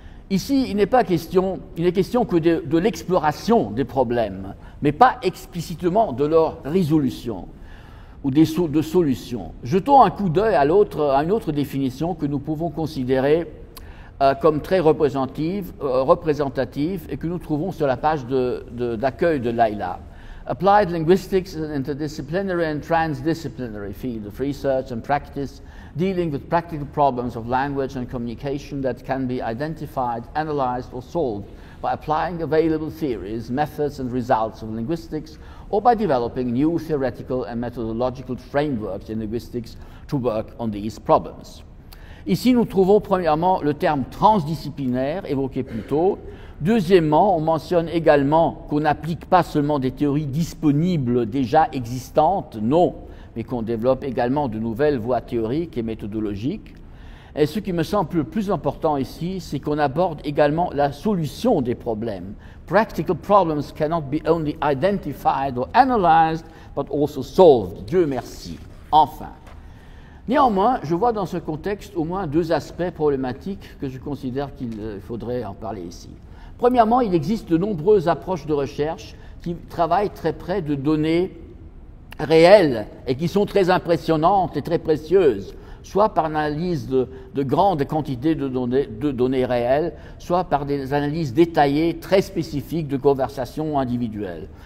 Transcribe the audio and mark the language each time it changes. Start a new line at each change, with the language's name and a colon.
French: Ici, il n'est question que de l'exploration des problèmes, mais pas explicitement de leur résolution ou de solutions. Jetons un coup d'œil à une autre définition que nous pouvons considérer comme très représentative et que nous trouvons sur la page d'accueil de Laila.
English: Applied linguistics is an interdisciplinary and transdisciplinary field of research and practice dealing with practical problems of language and communication that can be identified, analyzed, or solved by applying available theories, methods, and results of linguistics, or by developing new theoretical and methodological frameworks in linguistics to work on these problems.
French: Ici, nous trouvons premièrement le terme transdisciplinaire évoqué plus tôt. Deuxièmement, on mentionne également qu'on n'applique pas seulement des théories disponibles déjà existantes, non, mais qu'on développe également de nouvelles voies théoriques et méthodologiques. Et ce qui me semble le plus important ici, c'est qu'on aborde également la solution des problèmes.
English: Practical problems cannot be only identified or analyzed, but also solved.
French: Dieu merci. Enfin. Néanmoins, je vois dans ce contexte au moins deux aspects problématiques que je considère qu'il faudrait en parler ici. Premièrement, il existe de nombreuses approches de recherche qui travaillent très près de données réelles et qui sont très impressionnantes et très précieuses, soit par l'analyse de grandes quantités de données réelles, soit par des analyses détaillées très spécifiques de conversations individuelles.